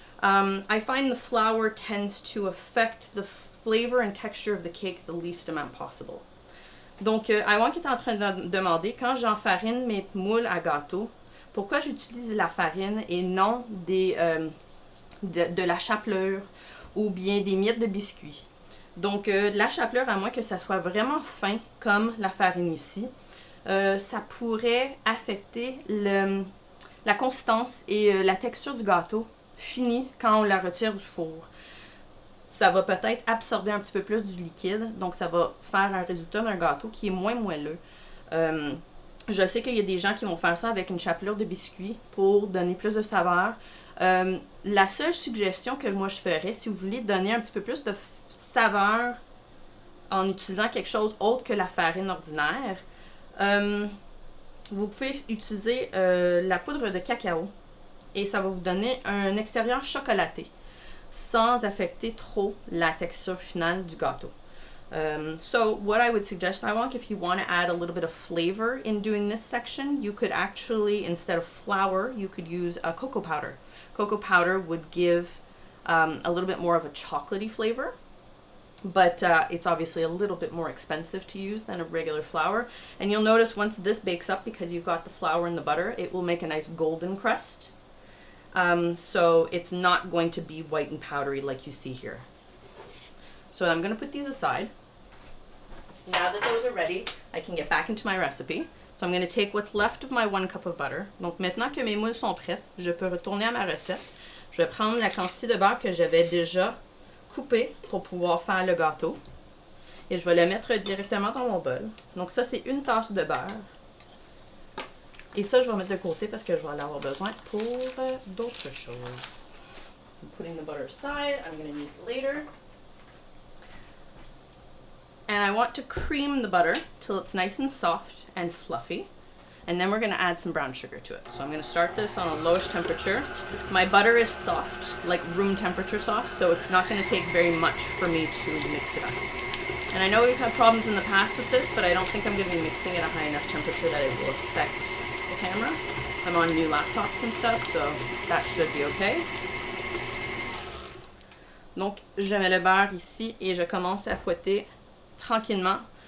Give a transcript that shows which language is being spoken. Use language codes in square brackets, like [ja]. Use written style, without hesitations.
[en] I find the flour tends to affect the flavor and texture of the cake the least amount possible. [fr] Donc, Iwan qui est en train de demander, quand j'enfarine mes moules à gâteau, pourquoi j'utilise la farine et non de la chapelure ou bien des miettes de biscuits. Donc, la chapelure, à moins que ça soit vraiment fin, comme la farine ici, ça pourrait affecter la consistance et la texture du gâteau fini quand on la retire du four. Ça va peut-être absorber un petit peu plus du liquide, donc ça va faire un résultat d'un gâteau qui est moins moelleux. Je sais qu'il y a des gens qui vont faire ça avec une chapelure de biscuits pour donner plus de saveur. La seule suggestion que moi je ferais, si vous voulez donner un petit peu plus de saveur en utilisant quelque chose autre que la farine ordinaire, vous pouvez utiliser la poudre de cacao et ça va vous donner un extérieur chocolaté sans affecter trop la texture finale du gâteau. [en] So what I would suggest, Iwank, if you want to add a little bit of flavor in doing this section, you could actually, instead of flour, you could use a cocoa powder. Cocoa powder would give a little bit more of a chocolatey flavor, but it's obviously a little bit more expensive to use than a regular flour. And you'll notice once this bakes up, because you've got the flour and the butter, it will make a nice golden crust. So it's not going to be white and powdery like you see here. So I'm going to put these aside. Now that those are ready, I can get back into my recipe. So I'm going to take what's left of my 1 cup of butter. [fr] Donc maintenant que mes moules sont prêtes, je peux retourner à ma recette. Je vais prendre la quantité de beurre que j'avais déjà coupé pour pouvoir faire le gâteau. Et je vais le mettre directement dans mon bol. Donc ça, c'est 1 tasse de beurre. Et ça, je vais mettre de côté parce que je vais en avoir besoin pour d'autres choses. [en] I'm putting the butter aside. I'm going to need it later. And I want to cream the butter till it's nice and soft and fluffy. And then we're going to add some brown sugar to it. So I'm going to start this on a lowish temperature. My butter is soft, like room temperature soft, so it's not going to take very much for me to mix it up. And I know we've had problems in the past with this, but I don't think I'm going to be mixing it at a high enough temperature that it will affect the camera. I'm on new laptops and stuff, so that should be okay. [fr] Donc, je mets le beurre ici et je commence à fouetter tranquillement.